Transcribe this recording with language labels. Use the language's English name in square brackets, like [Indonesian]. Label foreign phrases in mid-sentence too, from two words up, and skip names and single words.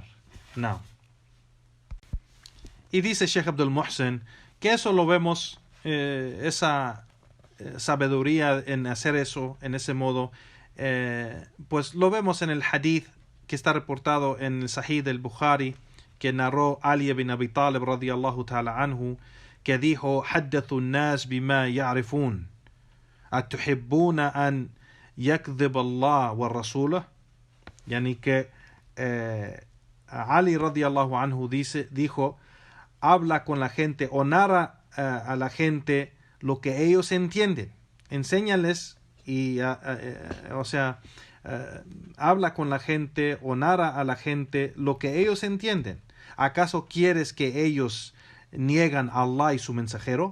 [Spanish] Now. Y dice Sheikh Abdul Muhsin que eso lo vemos, esa sabiduría en hacer eso, en ese modo, pues lo vemos en el hadith que está reportado en el Sahih del Bukhari, que narró Ali ibn Abi Talib [Arabic] رضي الله تعالى عنه, [Spanish] que dijo: [Arabic] حدثوا الناس بما يعرفون أتحبون أن يكذب الله ورسوله. [Spanish] Yani que Ali [Arabic] رضي الله عنه [Spanish] dijo: habla con la gente o narra a la gente lo que ellos entienden, enséñales y habla con la gente o narra a la gente lo que ellos entienden. ¿Acaso quieres que ellos niegan a Allah y su mensajero?